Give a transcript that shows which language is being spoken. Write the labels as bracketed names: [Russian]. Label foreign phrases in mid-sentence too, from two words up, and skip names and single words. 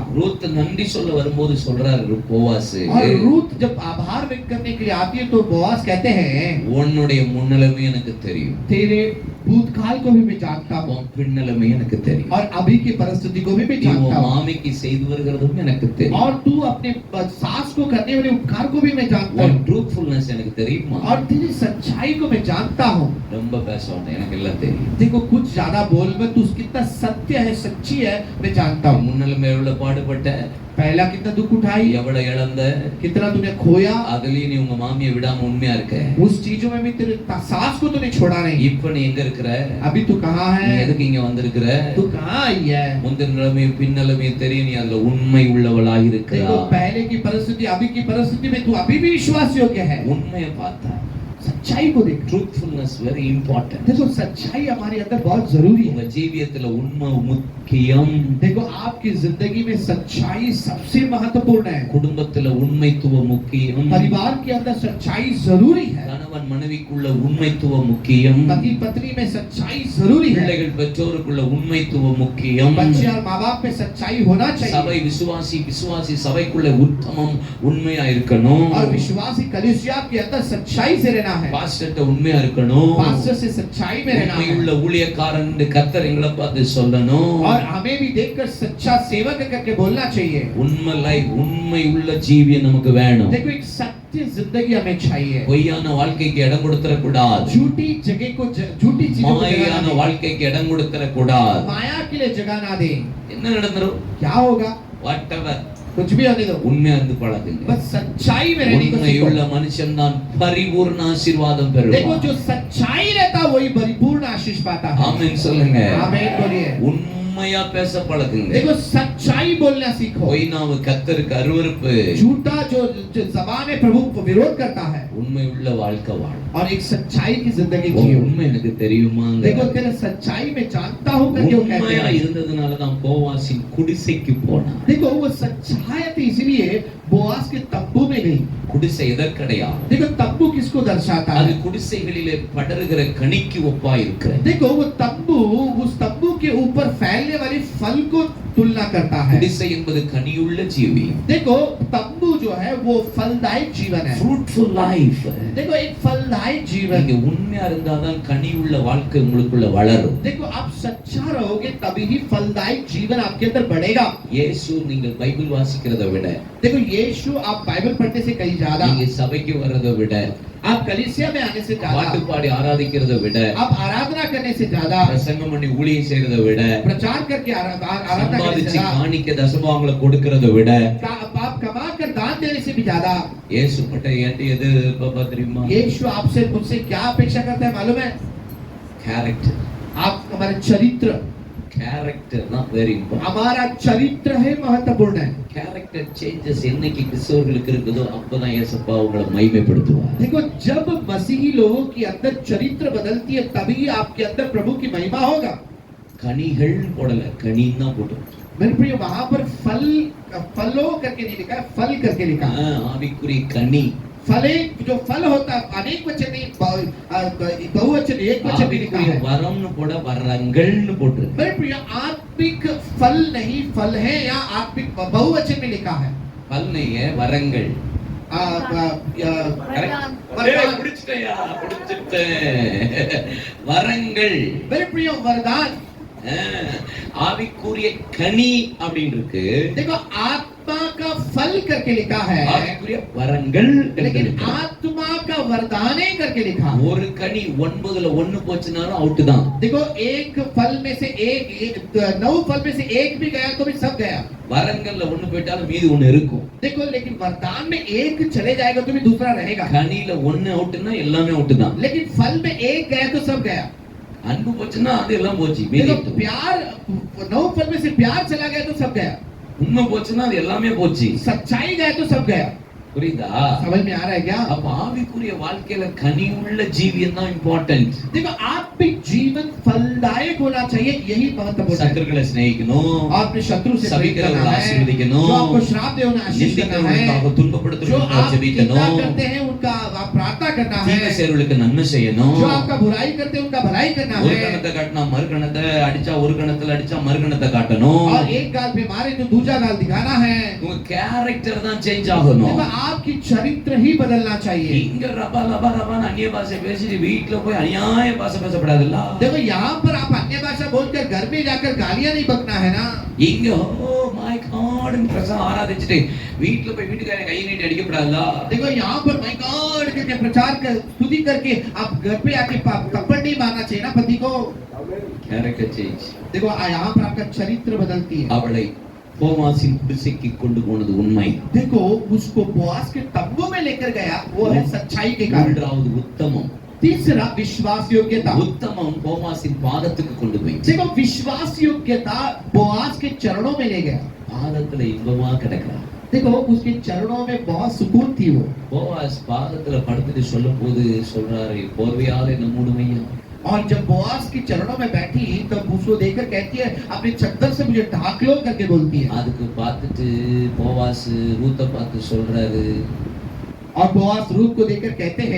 [Tamil] ரூத் நன்றி சொல்ல வரும்போது சொல்றாரு போவாஸ், [Hindi] और रूत जब आभार व्यक्त करने के लिए आती है तो बोआज कहते हैं [Tamil] உன்னுடைய முன்னலமே எனக்கு தெரியும், [Hindi] तेरे भूतकाल को भी मैं जानता हूँ [Tamil] உன் பின்னலமே எனக்கு தெரியும், [Hindi] और अभी की परिस्थिति को भी मैं [Tamil] நீ [Hindi] जानता [Tamil] உன் [Hindi] हूँ, [Tamil] மாமிக்கு செய்து வருகிறதும் எனக்கு தெரியும், [Hindi] और तू अपने सास को करने वाले उपकार को भी मैं जानता [Tamil] உன் [Hindi] हूँ, [Tamil] ட்ரூத்ஃபுல்னஸ் எனக்கு தெரியுமா. [Hindi] और तेरी सच्चाई को मैं जानता हूँ। [Tamil] ரொம்ப பேச வேண்டாம், எனக்கு எல்லாம் தெரியும். [Hindi] देखो कुछ ज्यादा बोल में तू कितना सत्य है, सच्ची है, मैं जानता हूँ। [Tamil] முன்னலமே எவ்வளவு பாடுபட்ட, [Hindi] पहला कितना दुख उठाई, [Tamil] எவ்வளவு இழந்த, [Hindi] कितना तूने खोया, [Tamil] அதுலயும் நீ உங்க மாமியை விடாம உண்மையா இருக்க. [Hindi] उस चीजों में भी तेरे सास को तूने छोड़ा नहीं। [Tamil] இப்ப நீ எங்க இருக்கிற, [Hindi] अभी तू कहाँ [Tamil] நீ [Hindi] है, [Tamil] எதுக்கு இங்க வந்திருக்கிற, [Hindi] तू कहाँ आई है। [Tamil] முந்தின நிலைமையும் பின்னலமையும் தெரியும், நீ அதுல உண்மை உள்ளவளாக [Hindi] देखो [Tamil] இருக்கிறா. [Hindi] पहले की परिस्थिति अभी की परिस्थिति में तू अभी भी विश्वास योग्य है। [Tamil] உண்மையை பார்த்தா [Hindi] सच्चाई को देख। [English] truthfulness very important. [Hindi] देखो सच्चाई हमारे अंदर बहुत जरूरी [Tamil] உங்க [Hindi] है। [Tamil] ஜீவியத்துல உண்மை முக்கியம். [Hindi] देखो आपकी जिंदगी में सच्चाई सबसे महत्वपूर्ण है। [Tamil] குடும்பத்துல உண்மைத்துவம் முக்கியம். [Hindi] परिवार के अंदर सच्चाई जरूरी है। [Tamil] கணவன் மனைவிக்குள்ள உண்மைத்துவம் முக்கியம். [Hindi] पति पत्नी में सच्चाई जरूरी है। [Tamil] பிள்ளைகள் பெற்றோருக்குள்ள உண்மைத்துவம் முக்கியம். [Hindi] बच्चे और माँ बाप में सच्चाई होना चाहिए। [Tamil] சபை விசுவாசி சபைக்குள்ள உத்தமம் உண்மையா இருக்கணும். [Hindi] और विश्वासी कलीसिया के अंदर सच्चाई से रहना है। [Tamil] பாஸ்டர்ட்ட உண்மையா இருக்கணும். [Hindi] पास्टर से सच्चाई में रहना [Tamil] உண்மையுள்ள [Hindi] है। [Tamil] ஊழியக்காரன் கர்த்தர் எங்களை பார்த்து சொல்லணும். [Hindi] और हमें भी देखकर सच्चा सेवक करके बोलना चाहिए। [Tamil] உண்மை உள்ள ஜீவியம் நமக்கு வேணும். [Hindi] देखो एक सत्य जिंदगी हमें चाहिए। [Tamil] பொய்யான வாழ்க்கைக்கு இடம் கொடுத்துற கூடாது. [Hindi] झूठी जगह को झूठी चीजों को जगह [Tamil] மாயான [Hindi] ना दें। [Tamil] வாழ்க்கைக்கு இடம் கொடுத்துற கூடாது. [Hindi] माया के लिए जगह ना दें। [Tamil] என்ன நடந்துரும், [Hindi] क्या होगा, [Tamil] வாட்டவர் [Hindi] कुछ भी होने दो, [Tamil] உண்மையா இருந்து பழகுங்க. [Hindi] बस सच्चाई में रहने को [Tamil] உண்மையுள்ள [Hindi] सीखो। [Tamil] மனுஷன் தான் பரிபூர்ண ஆசீர்வாதம் [Hindi] देखो [Tamil] பெறுவான். [Hindi] जो सच्चाई रहता है वही परिपूर्ण आशीष पाता है। [Tamil] ஆமென் சொல்லுங்க. [Hindi] आमीन बोलिए। [Tamil] உண்மையா பேச பழகுங்க. [Hindi] देखो सच्चाई बोलना सीखो। [Tamil] பொய் நாவு கர்த்தருக்கு அருவருப்பு. [Hindi] झूठा जो जबान है प्रभु को विरोध करता है। [Tamil] உண்மையுள்ள வாழ்க்கை வாழ. [Hindi] और एक सच्चाई की जिंदगी [Tamil] உன் [Hindi] जियो। [Tamil] உண்மை எனக்கு தெரியுமாங்க. [Hindi] देखो तेरा सच्चाई में जानता हूँ करके वो कहते [Tamil] உண்மையா [Hindi] हैं। [Tamil] இருந்ததுனால தான் போவாசின் குடிசைக்கு போனான். [Hindi] देखो वो सच्चाई थी इसलिए बोआस के तंबू में गई। [Tamil] குடிசை எதற்கடையா, [Hindi] देखो तंबू किसको दर्शाता [Tamil] அது [Hindi] है। [Tamil] குடிசைகளிலே படருகிற கனிக்கு ஒப்பா இருக்கிறது. [Hindi] देखो वो तंबू उस तंबू के ऊपर फैलने वाली फल को तुलना करता है। [Tamil] குடிசை என்பது கனியுள்ள ஜீவி. [Hindi] देखो तंबू जो है वो फलदायक जीवन है। [English] fruitful life. [Hindi] देखो एक फलदायक जीवन। [Tamil] நீங்க உண்மையா இருந்தாதான் கனியுள்ள வாழ்க்கை உங்களுக்குள்ள வளரும். [Hindi] देखो आप सच्चा रहोगे तभी ही फलदायक जीवन आपके अंदर बढ़ेगा। [Tamil] இயேசு நீங்கள் பைபிள் வாசிக்கிறதை விட, [Hindi] देखो यीशु आप बाइबल पढ़ने से कहीं ज्यादा, [Tamil] நீங்க சபைக்கு வர்றதை விட, [Hindi] आप कलीसिया में आने से [Tamil] பாட்டு [Hindi] ज्यादा, [Tamil] பாடி ஆராதிக்கிறதை விட, [Hindi] आप आराधना करने से ज्यादा, [Tamil] பிரசங்கம் பண்ணி ஊழியம் செய்யறதை விட, [Hindi] प्रचार करके आराधना करने से [Tamil] சம்பாதிச்சு [Hindi] ज्यादा, [Tamil] காணிக்க தசமாவங்களை கொடுக்கறதை விட, [Hindi] आप कमा कर दान देने से भी ज्यादा [Tamil] இயேசு பட்ட என்கிட்ட எது எதிர்பார்ப்பா தெரியுமா? [Hindi] यीशु आपसे मुझसे क्या अपेक्षा करता है मालूम है? [Tamil] கேரக்டர். [Hindi] आप हमारे चरित्र, [Tamil] கேரக்டர் தான் [English] very important. [Hindi] हमारा चरित्र है महत्वपूर्ण है। [English] character changes [Tamil] என்னைக்கு கிறிஸ்தவர்களுக்கு இருக்குதோ அப்பதான் இயேசப்பா உங்களை மகிமைப்படுத்துவார். [Hindi] देखो जब मसीही लोगों के अंदर चरित्र बदलती है तभी आपके अंदर प्रभु की महिमा होगा। [Tamil] கனிகள் போடல, கனின்னு தான் போட்டு. [Hindi] मेरे प्रिय वहां पर फल फलों करके नहीं लिखा है, फल करके लिखा है। [Tamil] ஆவிக்குரிய கனி. [Hindi] फले जो फल होता है अनेक वचन नहीं, बहुवचन एक वचन भी लिखा [Tamil] ஆவிக்குரிய [Hindi] है। [Tamil] வரம்னு போட வரங்கள்னு போட்டுருக்கு. [Hindi] मेरे प्रिय आत्मिक फल नहीं फल है, या आत्मिक बहुवचन में लिखा है। [Tamil] பல் [Hindi] नहीं है, [Tamil] வரங்கள். [Hindi] वरदान। वरदान। [Tamil] புடிச்சிட்டேயா, புடிச்சிட்டேன். வரங்கள். [Hindi] मेरे प्रिय वरदान। [Tamil] ஆவிக்குரிய கனி அப்படின்னு இருக்கு. [Hindi] देखो आत्मा का फल करके लिखा है, [Tamil] ஆவிக்குரிய வரங்கள் [Hindi] लेकिन [Tamil] இருக்கு. [Hindi] आत्मा का वरदाने करके लिखा है। [Tamil] ஒரு கனி 9ல 1 போச்சுனாலும் அவுட் தான். [Hindi] देखो एक फल में से एक 9 फल में से एक भी गया तो भी सब गया। [Tamil] வரங்கள்ல 1 போயிட்டாலும் மீதி 1 இருக்கும். [Hindi] देखो लेकिन वरदान में एक चले जाएगा तो भी दूसरा रहेगा। [Tamil] கனியில 1 அவுட்னா எல்லாமே அவுட் தான். [Hindi] लेकिन फल में एक गया तो सब गया। [Tamil] அன்பு போச்சுன்னா அது எல்லாம் போச்சு [Hindi] देखो [Tamil] மீதிட்டு. [Hindi] प्यार, 9 फल में से प्यार चला गया तो सब गया, [Tamil] உண்மை போச்சுன்னா அது எல்லாமே போச்சு. [Hindi] सच्चाई गया तो सब गया। [Tamil] புரியுதா? [Hindi] समझ में आ रहा है क्या? [Tamil] அப்ப ஆவிக்குரிய வாழ்க்கையில கனி உள்ள ஜீவியம் தான் இம்பார்ட்டன்ட். [Hindi] देखो आत्मिक जीवन फलदायक होना चाहिए, यही महत्वपूर्ण है। [Tamil] சத்துருக்களை சிநேகிக்கணும், [Hindi] और अपने शत्रु से प्रेम करना [Tamil] சபிக்கிறவர்களை [Hindi] है, [Tamil] ஆசீர்வதிக்கணும், [Hindi] जो आपको श्राप दे उन्हें आशीष करना है, [Tamil] நிந்திக்கிறவர்களுக்காக [Hindi] जो [Tamil] துன்பப்படுத்துறவர்களுக்காக [Hindi] आप निंदा [Tamil] ஜெபிக்கணும், [Hindi] करते हैं उनका आप प्रार्थना करना [Tamil] தீமை [Hindi] है, [Tamil] செய்றவர்களுக்கு நன்மை செய்யணும். [Hindi] जो आपका बुराई करते हैं उनका भलाई करना [Tamil] ஒரு [Hindi] है, [Tamil] கணத்தை காட்டினா மறு கணத்தை அடிச்சா, ஒரு கணத்துல அடிச்சா மறு கணத்தை காட்டணும். [Hindi] और एक गाल पे मारे तो दूसरा गाल दिखाना है। [Tamil] உங்க கேரக்டர் தான் சேஞ்ச் ஆகணும். [Hindi] देखो आपकी चरित्र ही बदलना चाहिए। [Tamil] இங்க ரபா ரபா ரபான்னு அந்நிய பாஷை பேசிட்டு வீட்டுல போய் அநியாய பாஷை பேசப்படாதுல்ல. [Hindi] देखो यहाँ पर आप अन्य भाषा बोलकर घर में जाकर गालियां नहीं बकना है ना। [Tamil] இங்க [English] Oh my God [Tamil] பிரசா ஆராதிச்சிட்டு வீட்டுல போய் வீட்டுக்காரங்க கையை நீட்டி அடிக்கப்படாதுல. [Hindi] देखो यहाँ पर [English] my God [Hindi] करके प्रचार कर स्तुति करके आप घर पे आके थप्पड़ नहीं मारना चाहिए ना पति को। [English] character change. [Hindi] देखो यहाँ पर आपका चरित्र बदलती है। [Tamil] அவளை போவாசின் குடிசைக்கு கொண்டு போனது உண்மை. [Hindi] देखो उसको बोआस के तंबू में लेकर गया, वो है सच्चाई के कारण। [Tamil] மூன்றாவது உத்தமம். [Hindi] तीसरा विश्वास योग्यता। [Tamil] உத்தமம் போவாசின் பாதத்துக்கு கொண்டு போய் [Hindi] देखो विश्वास योग्यता बोआस के चरणों में ले गया। [Tamil] பாதத்துல இன்பமா கிடக்கிறார். [Hindi] देखो उसके चरणों में बहुत सुकून थी वो। [Tamil] போவாஸ் பாதத்துல படுத்துட்டு சொல்லும் போது சொல்றாரு, போர்வையாலே நம்முடுமையா. [Hindi] और जब बोआस के चरणों में बैठी तब उसको देखकर कहती है अपने चद्दर से मुझे ढाक लो करके बोलती है। [Tamil] அதுக்கு பார்த்துட்டு போவாஸ் ரூத்தை பார்த்து சொல்றாரு, [Hindi] और बोआस रूत को देखकर कहते हैं